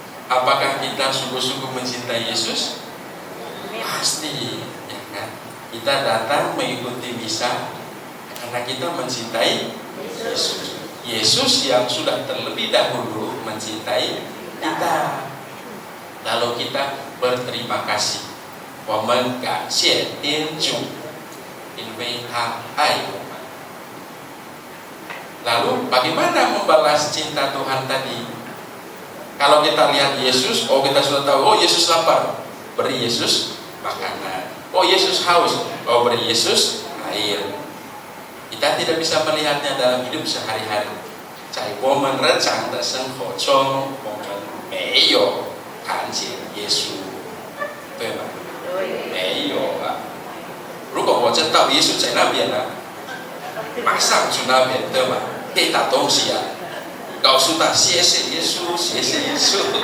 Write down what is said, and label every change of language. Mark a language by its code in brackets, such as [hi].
[id] Apakah kita sungguh-sungguh mencintai Yesus? Pasti, ya kan? Kita datang mengikuti misa karena kita mencintai Yesus. Yesus yang sudah terlebih dahulu mencintai kita. Lalu kita berterima kasih. [zh] 我们感谢天主，因为他爱我们。 [id] Lalu bagaimana membalas cinta Tuhan tadi? Kalau kita lihat Yesus, kita sudah tahu, Yesus lapar, beri Yesus makanan. Oh, Yesus haus, oh beri Yesus air. Kita tidak bisa melihatnya dalam hidup sehari-hari. [zh] 在我们日常的生活中，我们没有看见耶稣，对吗？没有啊。如果我知道耶稣在那边呢，马上去那边，对吧？给他东西啊，告诉他谢谢耶稣，谢谢耶稣。